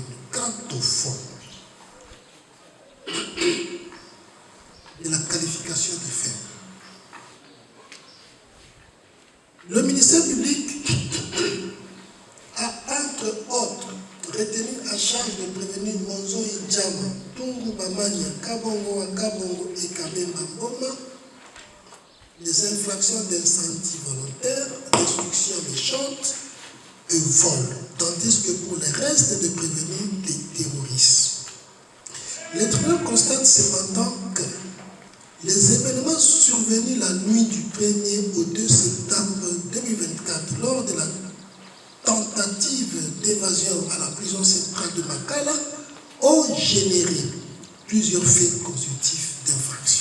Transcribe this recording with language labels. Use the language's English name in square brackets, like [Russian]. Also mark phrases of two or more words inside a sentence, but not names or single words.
[French] Quant au fond de la qualification des faits, le ministère public a, entre autres, retenu à charge de prévenir Monzo Idjama, Tungu Bamania, Kabongo, Akabongo et Kabemba Mboma les infractions d'incendie volontaire, destruction méchante et vol, tandis que pour le reste de prévenir les terroristes. Le tribunal constate cependant que les événements survenus la nuit du 1er au 2 septembre 2024 lors de la tentative d'évasion à la prison centrale de Makala ont généré plusieurs faits constitutifs d'infraction.